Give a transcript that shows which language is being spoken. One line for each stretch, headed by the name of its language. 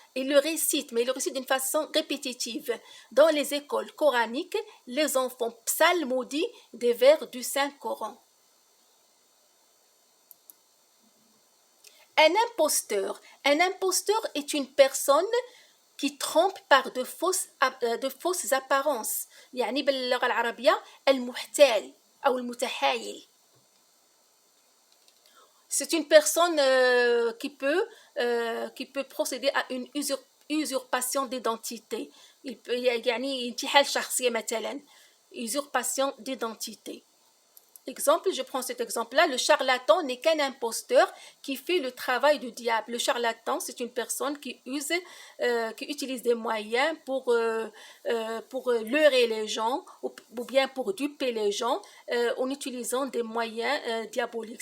French: Ils le récitent, mais ils le récitent d'une façon répétitive. Dans les écoles coraniques, les enfants psalmodient des vers du Saint-Coran. Un imposteur. Un imposteur est une personne qui trompe par de fausses apparences.
Arabic: يعني باللغة العربية المحتال أو المتحايل.
French: C'est une personne qui peut procéder à une usurpation d'identité. Il peut
Arabic: يعني انتحال شخصية مثلا.
French: Usurpation d'identité. Exemple, je prends cet exemple-là, le charlatan n'est qu'un imposteur qui fait le travail du diable. Le charlatan, c'est une personne qui utilise des moyens pour leurrer les gens ou bien pour duper les gens en utilisant des moyens diaboliques.